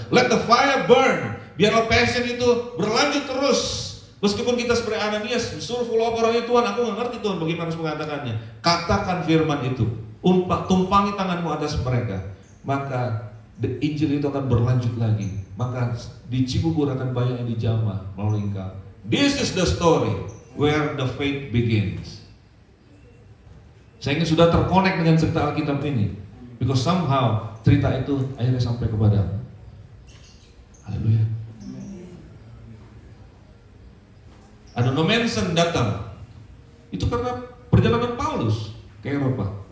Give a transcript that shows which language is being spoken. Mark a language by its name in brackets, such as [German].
[English] Let the fire burn, [Indonesian] biarlah passion itu berlanjut terus. Meskipun kita seperti Ananias disuruh follow up orang itu, Tuhan aku nggak ngerti Tuhan bagaimana harus mengatakannya. Katakan firman itu, tumpangi tanganmu atas mereka, maka the Injil itu akan berlanjut lagi. Maka di Cibubur akan banyak yang dijamah melalui engkau. [English] This is the story where the faith begins. [Indonesian] Saya ingin sudah terkonek dengan cerita Alkitab ini, [English] because somehow [Indonesian] cerita itu akhirnya sampai kepada. Haleluya. Ada Nomensen datang. Itu karena perjalanan Paulus ke Eropa.